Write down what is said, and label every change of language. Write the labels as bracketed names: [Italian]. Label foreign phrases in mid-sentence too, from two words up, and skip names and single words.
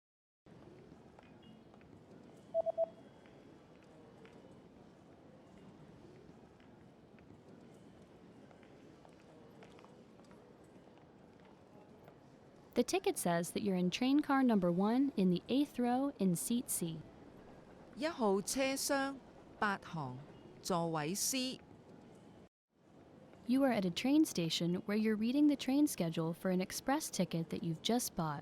[English] The ticket says that you're in train car number 1 in the 8th row in seat C. [Chinese] 1號車廂8行座位 C [English] You are at a train station where you're reading the train schedule for an express ticket that you've just bought.